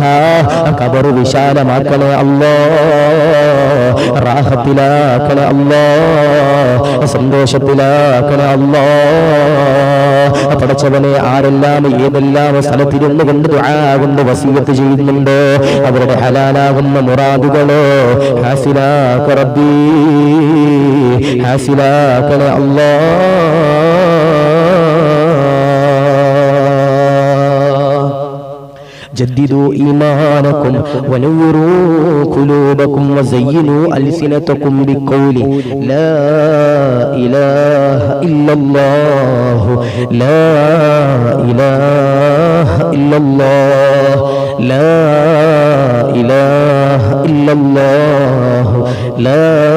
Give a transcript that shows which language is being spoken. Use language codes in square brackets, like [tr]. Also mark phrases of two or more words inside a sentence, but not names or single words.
[ml] ഖബർ വിശാലമാക്കണേ അല്ലാഹ്, റാഹത്തിലാക്കണേ അല്ലാഹ്, സന്തോഷത്തിലാക്കണേ അല്ലാഹ്. പടച്ചവനെ, ആരെല്ലാം ഏതെല്ലാം സ്ഥലത്തിരുന്നു കൊണ്ട് ദുആ കൊണ്ട് വസിയത്ത് ചെയ്യുന്നുണ്ട്, അവരുടെ ഹലാലാകുന്ന മുറാദുകളോ ഹാസിലാക്ക റബ്ബി, ഹാസിലാക്കണേ അല്ലാഹ്. [ar] جددوا إيمانكم ونوروا قلوبكم وزينوا ألسنتكم بقول لا إله إلا الله، لا إله إلا الله، لا إله إلا الله، لا